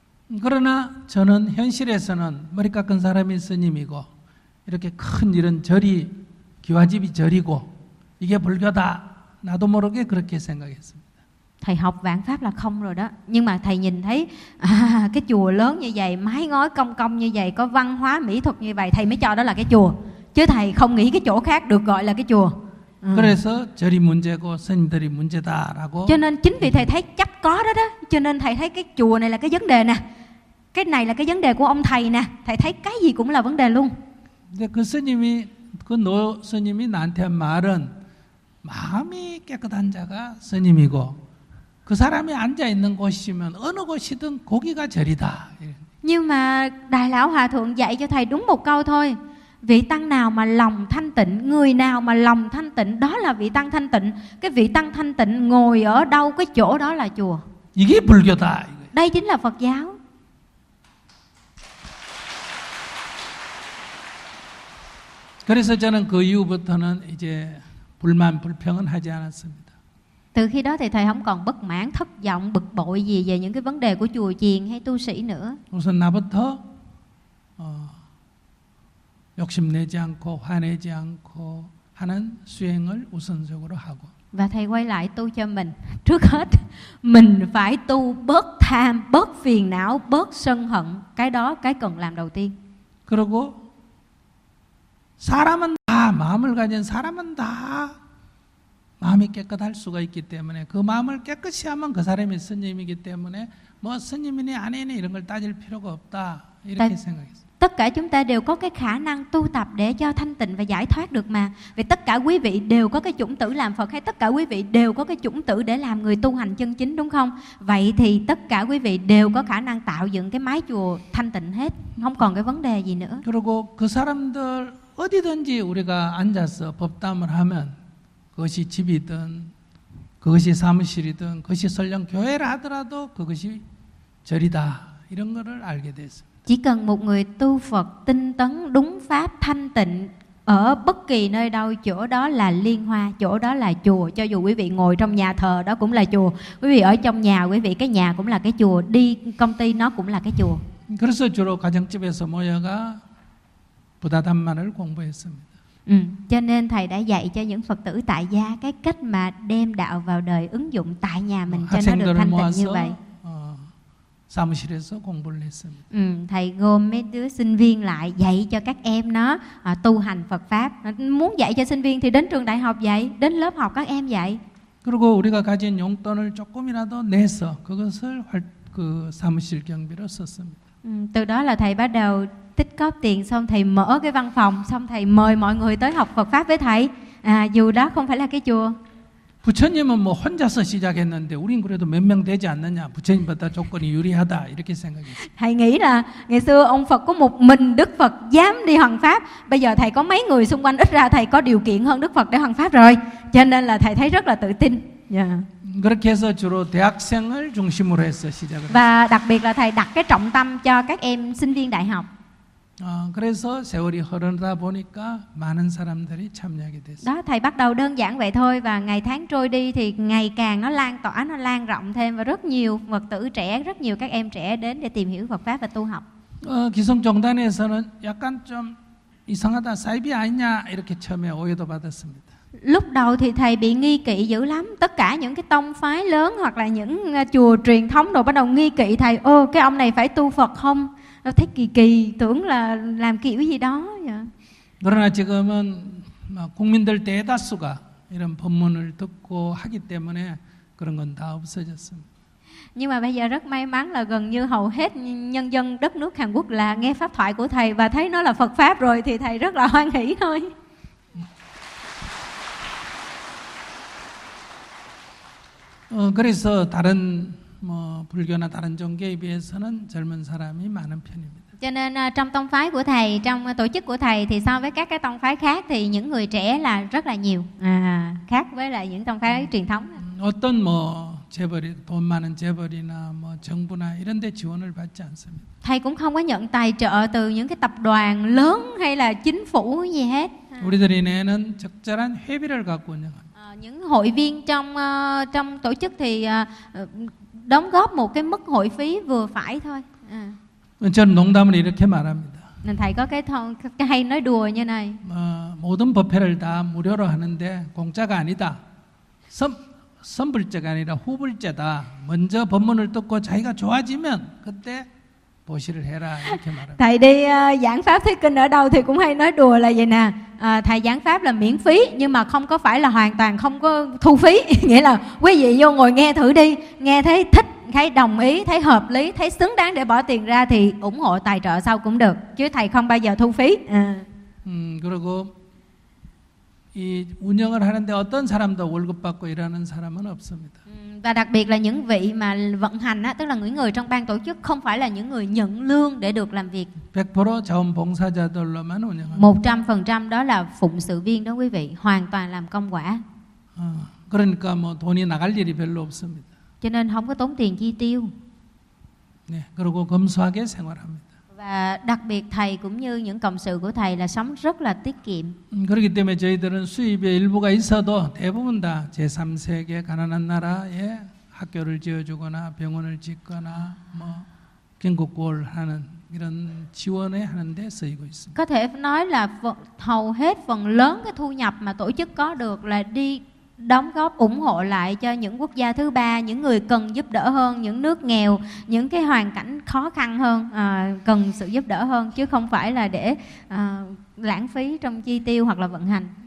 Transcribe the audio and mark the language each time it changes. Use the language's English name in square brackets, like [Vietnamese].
[Korean] 그러나 저는 현실에서는 머리 깎은 사람이 스님이고 이렇게 큰 이런 절이 기와집이 절이고 이게 불교다. 나도 모르게 그렇게 생각했습니다. [Vietnamese] Thầy học vạn pháp là không rồi đó. Nhưng mà thầy nhìn thấy cái chùa lớn như vậy, mái ngói cong cong như vậy, có văn hóa mỹ thuật như vậy, thầy mới cho đó là cái chùa. Chứ thầy không nghĩ cái chỗ khác được gọi là cái chùa. [Korean] 그래서 절이 문제고 스님들이 문제다라고. [Vietnamese] Cho nên chính vì thầy thấy chắc có đó đó, cho nên thầy thấy cái chùa này là cái vấn đề nè. Cái này là cái vấn đề của ông thầy nè. Thầy thấy cái gì cũng là vấn đề luôn. [Korean] 근데 그 스님이 그 노 스님이 나한테 한 말은 마음이 깨끗한 자가 스님이고 그 사람이 앉아 있는 곳이면 어느 곳이든 거기가 절이다. [Vietnamese] Nhưng mà đại lão hòa thượng dạy cho thầy đúng một câu thôi. Vị tăng nào mà lòng thanh tịnh, người nào mà lòng thanh tịnh đó là vị tăng thanh tịnh. Cái vị tăng thanh tịnh ngồi ở đâu cái chỗ đó là chùa. [Korean] 이게 불교다. [Vietnamese] Đây chính là Phật giáo. [Korean] 그래서 저는 그 이후부터는 이제 불만 불평은 하지 않았습니다. [Vietnamese] Từ khi đó thì thầy không còn bất mãn, thất vọng, bực bội gì về những cái vấn đề của chùa chiền hay tu sĩ nữa. [Korean] 우선 나부터 욕심내지 않고 화내지 않고 하는 수행을 우선적으로 하고. [Vietnamese] Và thầy quay lại tu cho mình. Trước hết mình phải tu bớt tham, bớt phiền não, bớt sân hận. Cái đó cái cần làm đầu tiên. [Korean] 그리고 사람은 다 마음을 가진 사람은 다 마음이 깨끗할 수가 있기 때문에 그 마음을 깨끗이 하면 그 사람이 스님이기 때문에 뭐 스님이니 아니니 이런 걸 따질 필요가 없다 이렇게 생각했어요. [Vietnamese] Tất cả chúng ta đều có cái khả năng tu tập để cho thanh tịnh và giải thoát được mà. Vì tất cả quý vị đều có cái chủng tử làm Phật hay tất cả quý vị đều có cái chủng tử để làm người tu hành chân chính đúng không? Vậy thì tất cả quý vị đều có khả năng tạo dựng cái mái chùa thanh tịnh hết, không còn cái vấn đề gì nữa. [Korean] 그리고 그 사람들 어디든지 우리가 앉아서 법담을 하면 그것이 집이든 그것이 사무실이든 그것이 설령 교회를 하더라도 그것이 절이다 이런 것을 알게 됐습니다. [Vietnamese] Chỉ cần một người tu Phật tinh tấn đúng pháp thanh tịnh ở bất kỳ nơi đâu chỗ đó là liên hoa, chỗ đó là chùa, cho dù quý vị ngồi trong nhà thờ đó cũng là chùa, quý vị ở trong nhà quý vị cái nhà cũng là cái chùa, đi công ty nó cũng là cái chùa. [Korean] 그래서 주로 가정집에서 모여가 부다담만을 공부했습니다. [Vietnamese] Cho nên thầy đã dạy cho những Phật tử tại gia cái cách mà đem đạo vào đời ứng dụng tại nhà mình cho nó được thanh tịnh như vậy. [Korean] 사무실에서 공부를 했습니다. [Vietnamese] Thầy gom mấy đứa sinh viên lại dạy cho các em nó tu hành Phật pháp. Muốn dạy cho sinh viên thì đến trường đại học dạy, đến lớp học các em dạy. [Korean] 그리고 우리가 가진 용돈을 조금이라도 내서 그것을 그 사무실 경비로 썼습니다. [Vietnamese] Từ đó là thầy bắt đầu tích góp tiền xong thầy mở cái văn phòng xong thầy mời mọi người tới học Phật pháp với thầy. À, dù đó không phải là cái chùa. [Korean] 부처님은 뭐 혼자서 시작했는데 우린 그래도 몇 명 되지 않느냐. 부처님보다 조건이 유리하다. 이렇게 생각했어요. [Vietnamese] Thầy nghĩ là ngày xưa ông Phật có một mình Đức Phật dám đi hoằng pháp. Bây giờ thầy có mấy người xung quanh ít ra thầy có điều kiện hơn Đức Phật để hoằng pháp rồi. Cho nên là thầy thấy rất là tự tin. Yeah. [Korean] 그렇게 해서 주로 대학생을 중심으로 해서 시작을 [Vietnamese] và đặc biệt là thầy đặt cái trọng tâm cho các em sinh viên đại học. [Korean] 그래서 세월이 흐르다 보니까 많은 사람들이 참여하게 됐어요. [Vietnamese] Đó thầy bắt đầu đơn giản vậy thôi và ngày tháng trôi đi thì ngày càng nó lan tỏa, nó lan rộng thêm và rất nhiều Phật tử trẻ, rất nhiều các em trẻ đến để tìm hiểu Phật pháp và tu học. [Korean] 기성정단에서는 약간 좀 이상하다, 사이비 아니냐 이렇게 처음에 오해도 받았습니다. [Vietnamese] Lúc đầu thì thầy bị nghi kỵ dữ lắm. Tất cả những cái tông phái lớn hoặc là những chùa truyền thống đồ bắt đầu nghi kỵ thầy. Ơ, cái ông này phải tu Phật không? Nó thấy kỳ kỳ, tưởng là làm kiểu gì đó. [Korean] 그러나 지금은 국민들 대다수가 이런 법문을 듣고 하기 때문에 그런 건 다 없어졌습니다. [Vietnamese] Nhưng mà bây giờ rất may mắn là gần như hầu hết nhân dân đất nước Hàn Quốc là nghe pháp thoại của thầy và thấy nó là Phật pháp rồi thì thầy rất là hoan hỷ thôi. [Korean] 그래서 다른 뭐 불교나 다른 종교에 비해서는 젊은 사람이 많은 편입니다. [Vietnamese] Cho nên trong tông phái của thầy, trong tổ chức của thầy thì so với các cái tông phái khác thì những người trẻ là rất là nhiều. À, khác với lại những tông phái truyền thống. [Korean] 어떤 뭐 재벌이, 돈 많은 재벌이나 뭐 정부나 이런 데 지원을 받지 않습니다. [Vietnamese] Thầy cũng không có nhận tài trợ từ những cái tập đoàn lớn hay là chính phủ gì hết. [Korean] 우리들이 내는 적절한 회비를 갖고 운영합니다. [Vietnamese] Những hội viên trong trong tổ chức thì đóng góp một cái mức hội phí vừa phải thôi. [Korean] 저는 농담을 이렇게 말합니다. [Vietnamese] Nên thầy có cái thông hay nói đùa như này. [Korean] 모든 법회를 다 무료로 하는데 공짜가 아니다. 선불제가 아니라 후불제다. 먼저 법문을 듣고 자기가 좋아지면 그때 보시를 해라 이렇게 말합니다. [Vietnamese] Thầy đi giảng pháp thuyết kinh ở đâu thì cũng hay nói đùa là vậy nè. Thầy giảng pháp là miễn phí nhưng mà không có phải là hoàn toàn không có thu phí. Nghĩa là quý vị vô ngồi nghe thử đi, nghe thấy thích, thấy đồng ý, thấy hợp lý, thấy xứng đáng để bỏ tiền ra thì ủng hộ tài trợ sau cũng được. Chứ thầy không bao giờ thu phí. [Korean] 그리고 이 운영을 하는데 어떤 사람도 월급 받고 일하는 사람은 없습니다. [Vietnamese] Và đặc biệt là những vị mà vận hành á, tức là những người trong ban tổ chức không phải là những người nhận lương để được làm việc. [Korean] 100% 자원봉사자들로만 운영합니다. [Vietnamese] 100% đó là phụng sự viên đó quý vị, hoàn toàn làm công quả. [Korean] 그러니까 뭐 돈이 나갈 일이 별로 없습니다. [Vietnamese] Cho nên không có tốn tiền chi tiêu. [Korean] 네, 그리고 검소하게 생활합니다. [Vietnamese] Và đặc biệt thầy cũng như những cộng sự của thầy là sống rất là tiết kiệm. [Korean] 그렇기 때문에 저희들은 수입의 일부가 있어도 대부분 다 제3세계 가난한 나라에 학교를 지어주거나 병원을 짓거나 뭐 긴급구호를 하는 이런 지원에 하는 데 쓰이고 있습니다. [Vietnamese] Có thể nói là hầu hết phần lớn cái thu nhập mà tổ chức có được là đi đóng góp ủng hộ lại cho những quốc gia thứ ba, những người cần giúp đỡ hơn, những nước nghèo, những cái hoàn cảnh khó khăn hơn, cần sự giúp đỡ hơn chứ không phải là để lãng phí trong chi tiêu hoặc là vận hành.